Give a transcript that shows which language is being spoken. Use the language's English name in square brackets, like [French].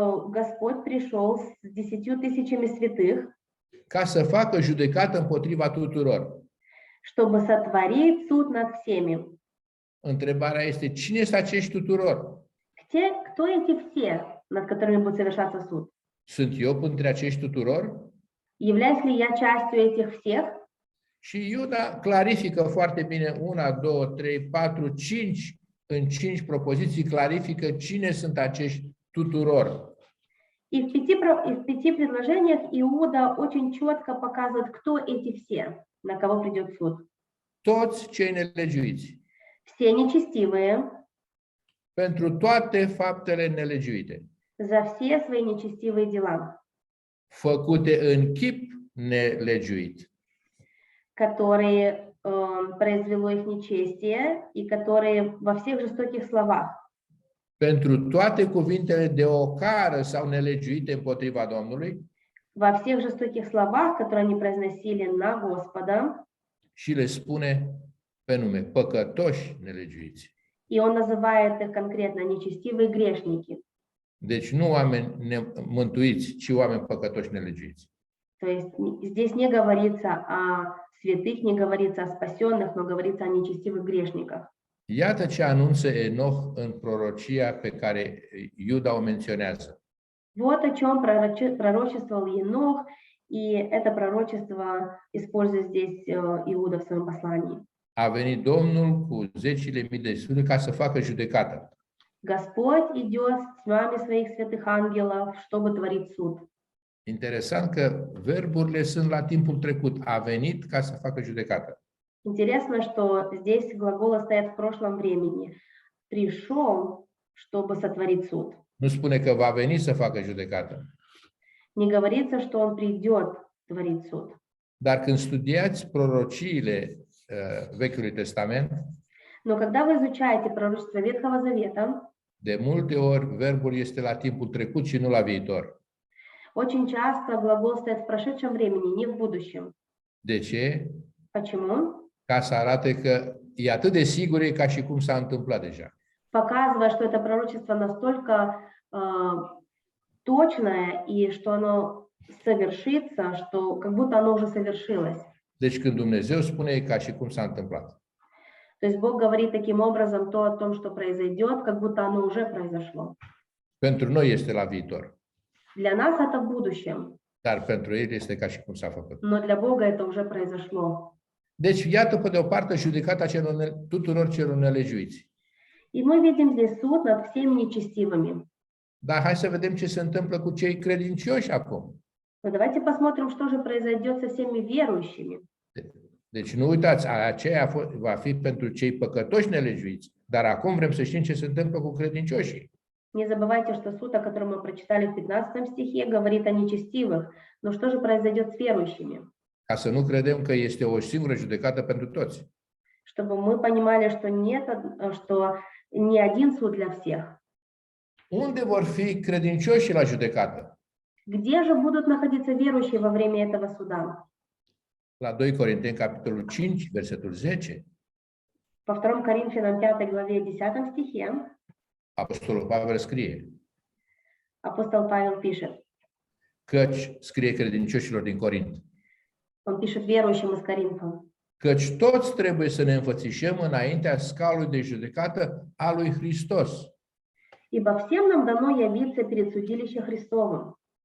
[Russian] Господь пришел с 10 тысячами святых, [Romanian] ca să facă judecată împotriva tuturor. [Russian] чтобы сотворить суд над всеми. [Romanian] Întrebarea este, cine sunt acești tuturor? [Russian] Кто эти все? над которыми будет совершаться суд. [Romanian] Sunt eu între acești tuturor? [Russian] Являюсь ли я частью этих всех? [Romanian] Și Iuda clarifică foarte bine 1, 2, 3, 4, 5, în 5 propoziții clarifică cine sunt acești tuturor. [Russian] И в 5 предложениях Иуда очень четко показывает, кто эти все, на кого придет суд. [Romanian] Toți cei nelegiuiți, [Russian] Все нечестивые [Romanian] pentru toate faptele nelegiuite, [Russian] за все свои нечестивые дела, [Romanian] făcute în chip nelegiuit, [Russian] которые произвело их нечестие и которые во всех жестоких словах, [Romanian] pentru toate cuvintele de ocară sau nelegiuite împotriva Domnului [Russian] во всех жестоких словах, которые они произносили на Господа, [Romanian] și le spune pe nume, păcătoși nelegiuiți. [Russian] и он называет их конкретно нечестивые грешники. [Romanian] Deci nu oameni mântuiți, ci oameni păcătoși nelegiuiți. [Russian] То есть здесь не говорится о святых, не говорится о спасенных, но говорится о нечестивых грешниках. [Romanian] Iată ce anunță Enoch în prorocia pe care Iuda o menționează. [Russian] Вот о чем пророчествовал Енох, и это пророчество использует здесь Иуда в своем послании. [Romanian] A venit Domnul cu zecile mii de sfinte ca să facă judecată. [Russian] Господь идет с тьмами своих святых ангелов, чтобы творить суд. [Romanian] Interesant că verburile sunt la timpul trecut. A venit ca să facă judecată. [Russian] Интересно, что здесь глаголы стоят в прошлом времени. Пришел, чтобы сотворить суд. [Romanian] Nu spune că va veni să facă judecată. [Russian] Не говорится, что он придет творить суд. [Romanian] Dar când studiați prorociile Vechiului Testament, [Russian] Но когда вы изучаете пророчество Ветхого Завета, [Romanian] de multe ori verbul este la timpul trecut și nu la viitor. [Russian] очень часто глагол стоит в прошедшем времени, не в будущем. [Romanian] De ce? [Russian] Почему? [Romanian] Ca să arate că e atât de sigur e ca și cum s-a întâmplat deja. [Russian] Показывая, что это пророчество настолько точное и что оно совершится, что как будто оно уже совершилось. [Romanian] Deci când Dumnezeu spune e ca și cum s-a întâmplat. [Russian] То есть Бог говорит таким образом то о том, что произойдет, как будто оно уже произошло. [Romanian] Pentru noi este la viitor, [Russian] Для нас это в будущем, [Romanian] dar pentru El este ca și cum s-a făcut. [Russian] но для Бога это уже произошло. [Romanian] Deci iată pe de o parte judecata tuturor celor nelegiuiți. [Russian] И мы видим здесь суд над всеми нечестивыми. [Romanian] Dar hai să vedem ce se întâmplă cu cei credincioși acum. [Russian] Но давайте посмотрим, что же произойдет со всеми верующими. [Romanian] Deci nu uitați, aceea va fi pentru cei păcătoși nelegiuiți, dar acum vrem să știm ce se întâmplă cu credincioșii. [Russian] Не забывайте, что суд, о котором мы прочитали в 15 стихе, говорит о нечестивых. Но что же произойдет с верующими? [Romanian] Ca să nu credem că este o singură judecată pentru toți. [Russian] Чтобы мы понимали, что не один суд для всех. [Romanian] Unde vor fi credincioșii la judecată? [Russian] Где же будут находиться верующие во время этого суда? [Romanian] La 2 Corinteni, capitolul 5, versetul 10, [Russian] По 2 Коринфянам 5 главе 10 стихе [Romanian] Apostolul Pavel scrie, [Russian] апостол Павел пишет. [Romanian] căci, scrie credincioșilor din Corint, [Russian] Он пишет верующим из Коринфа. [Romanian] căci toți trebuie să ne înfățișăm înaintea scaunului de judecată a lui Hristos. [Russian] Ибо всем нам дано явиться перед судилищем Христовым.